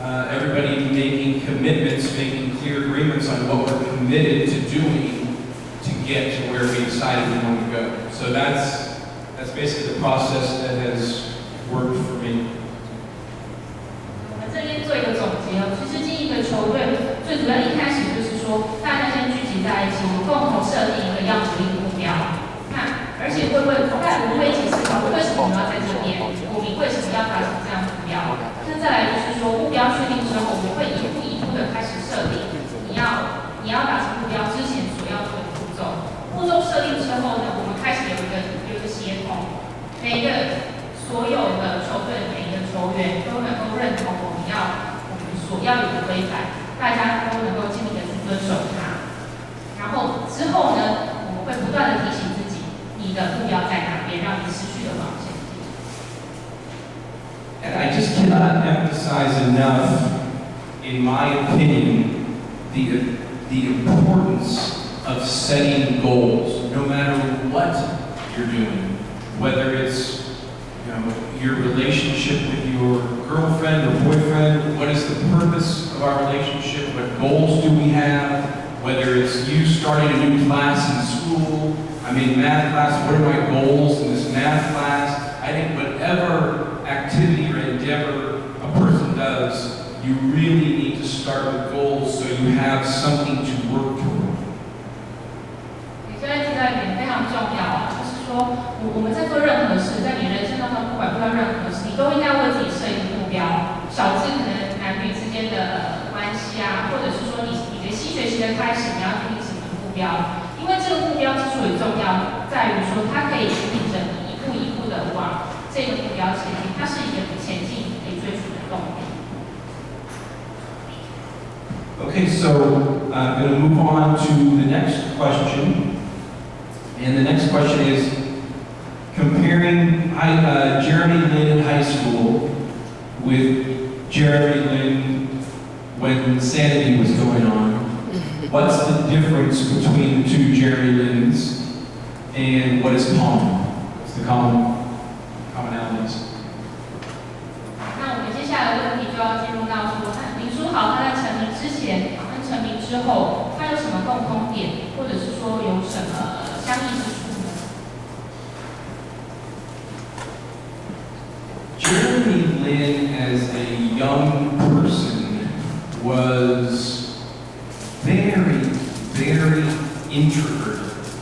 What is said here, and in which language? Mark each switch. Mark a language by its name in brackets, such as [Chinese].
[English] everybody making commitments, making clear agreements on what we're committed to doing to get to where we decided we want to go. So that's basically the process that has worked for me. [Chinese] 我们这边做一个总结哦，其实经营一个球队最主要一开始就是说，大家先聚集在一起，我们共同设定一个要努力的目标。而且我们会一起思考，为什么我们要在这边？我们为什么要达成这样的目标？那再来就是说，目标确定之后，我们会一步一步的开始设定，你要达成目标之前所要做的步骤。步骤设定之后呢，我们开始有一个协同，每一个所有的球队每一个球员都能够认同我们所要有的规范，大家都能够尽力的去遵守它。然后之后呢，我们会不断的提醒自己，你的目标在哪边，让你持续的往前进。 [English] And I just cannot emphasize enough, in my opinion, the importance of setting goals, no matter what you're doing, whether it's your relationship with your girlfriend or boyfriend, what is the purpose of our relationship, what goals do we have, whether it's you starting a new class in school, I'm in math class, what are my goals in this math class? I think whatever activity or endeavor a person does, you really need to start with goals so you have something to work toward. [Chinese] 你现在提到一点非常重要啊，就是说我们在做任何事，在你人生当中不管遇到任何事，你都应该为自己设一个目标。小至可能男女之间的关系啊，或者是说你的新学期的开始，你要定什么目标？因为这个目标之所以重要，在于说它可以引领着你一步一步的往这个目标前进，它是一个你前进可以追逐的动力。 [English] Okay, so I'm going to move on to the next question. And the next question is, comparing Jeremy Lin High School with Jeremy Lin when Sanity was going on, what's the difference between the two Jeremy Lins and what is common? What's the commonalities? [Chinese] 那我们接下来的问题就要进入到说，林书豪他在成名之前跟成名之后，他有什么共通点，或者是说有什么相异之处呢？ [English] Jeremy Lin, as a young person, was very, very introverted.